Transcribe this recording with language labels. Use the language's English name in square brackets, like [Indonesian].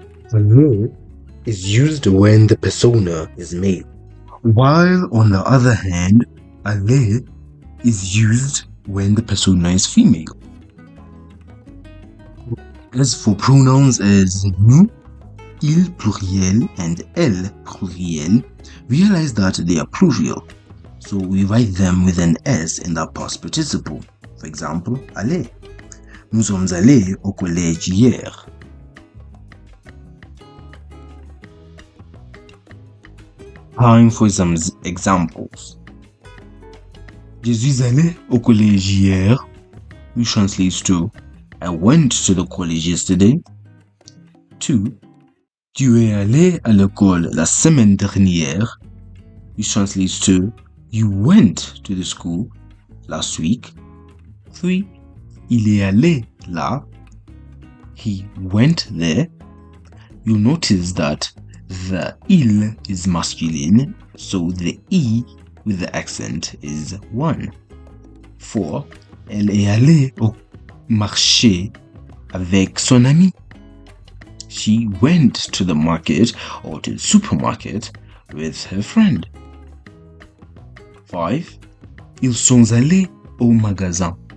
[English] The verb is used when the persona is male, while on the other hand, aller is used when the persona is female. As for pronouns as nous, il pluriel and elle pluriel, realize that they are plural, so we write them with an s in the past participle. For example, aller. [French] Nous sommes allés au collège hier. [English] Time for some examples. [French] Je suis allé au collège hier, [English] which translates to I went to the college yesterday. 2. [French] Tu es allé à l'école la semaine dernière, [English] which translates to you went to the school last week. 3. [French] Il est allé là, [English] he went there. You'll notice that the il is masculine, so the e with the accent is 1. 4. [French] Elle est allée au marché avec son ami. [English] She went to the market or to the supermarket with her friend. 5. [French] Ils sont allés au magasin.